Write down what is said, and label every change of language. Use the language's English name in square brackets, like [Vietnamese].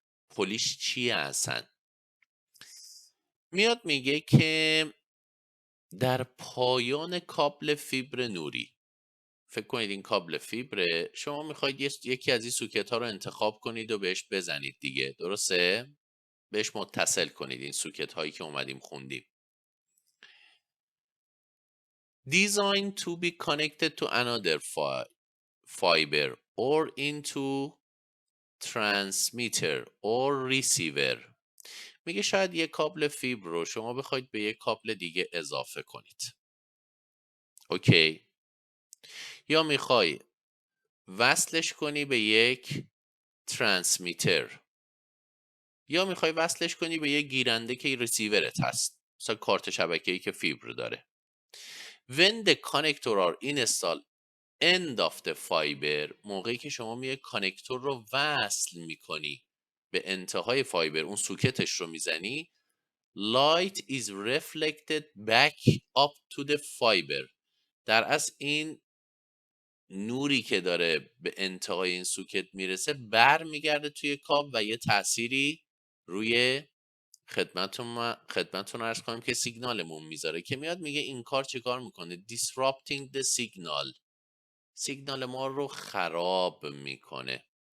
[Persian] پولیش چیه اصلا؟ میاد میگه که در پایان کابل فیبر نوری، فکر کنید این کابل فیبره، شما میخواید یکی از این سوکت ها رو انتخاب کنید و بهش بزنید دیگه، درسته؟ بهش متصل کنید این سوکت هایی که اومدیم خوندیم. [English] Designed to be connected to another fiber or into transmitter or receiver. [Persian] میگه شاید یک کابل فیبر رو شما بخواید به یک کابل دیگه اضافه کنید. اوکی؟ یا میخوای وصلش کنی به یک ترانسمیتر، یا میخوای وصلش کنی به یک گیرنده که ریسیورت هست، مثلا کارت شبکه‌ای که فیبر داره. [English] When the connector are installed end of the fiber، [Persian] موقعی که شما میای کانکتور رو وصل میکنی به انتهای فایبر، اون سوکتش رو میزنی، [English] light is reflected back up to the fiber. [Persian] در اصل این نوری که داره به انتهای این سوکت میرسه بر میگرده توی کاب و یه تأثیری روی خدمتتون عرض کنم که سیگنالمون میذاره، که میاد میگه این کار چه کار میکنه؟ [English] disrupting the signal، [Persian] سیگنال ما رو خراب میکنه.